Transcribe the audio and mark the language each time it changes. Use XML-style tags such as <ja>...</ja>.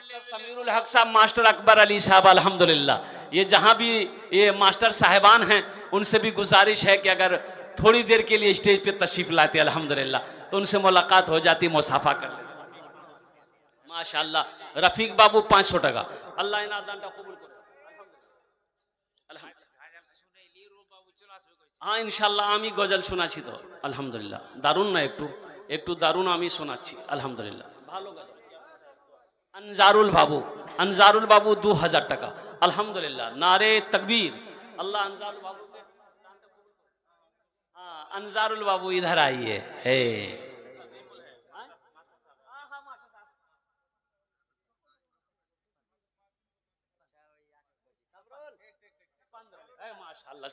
<hi>समीरुल हक साहब, मास्टर अकबर अली साहब, अल्हम्दुलिल्लाह, ये जहां भी ये मास्टर साहिबान हैं, उनसे भी गुजारिश है कि अगर थोड़ी देर के लिए स्टेज पे तशरीफ लाते अल्हम्दुलिल्लाह तो उनसे मुलाकात हो जाती, मुसाफा कर लेते। माशाअल्लाह।</hi> <bn>रफीक बाबू 500 টাকা, अल्लाह इना दानটা কবুল করে। हाँ ইনশাআল্লাহ আমি গজল শোনাচ্ছি তো, আলহামদুলিল্লাহ, দারুণ না, একটু একটু দারুণ আমি শোনাচ্ছি, আলহামদুলিল্লাহ, ভালো গজল।</bn> <hi>अनजारुल बाबू, अनजारुल बाबू 2000 টাকা, अल्हम्दुलिल्लाह, नारे तकबीर, अल्लाह अनजारुल बाबू के, हाँ अनजारुल बाबू इधर आइए, है माशाअल्लाह।</hi>